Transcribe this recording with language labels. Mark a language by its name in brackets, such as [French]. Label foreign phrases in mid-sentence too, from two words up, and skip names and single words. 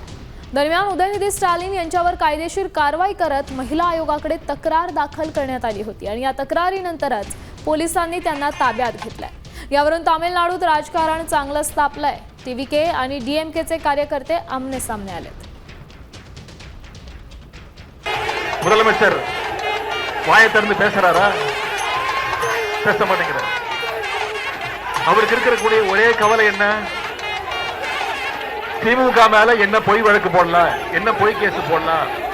[Marathi] दरम्यान उदयनिधी स्टॅलिन यांच्यावर कायदेशीर कारवाई करत महिला आयोगाकडे तक्रार दाखल करण्यात आली होती आणि या तक्रारीनंतरच पोलिसांनी त्यांना ताब्यात घेतलंय। यावरून तामिळनाडूत राजकारण चांगलंच तापलंय। टीव्हीके आणि डीएमकेचे कार्यकर्ते आमने सामने आलेत। [Tamil] முதலமைச்சர் வாயை திறந்து பேசுறாரா? பேச மாட்டேங்கிறார்। அவருக்கு இருக்கக்கூடிய ஒரே கவலை என்ன? திமுக மேல என்ன பொய் வழக்கு போடலாம், என்ன பொய் கேஸ் போடலாம்।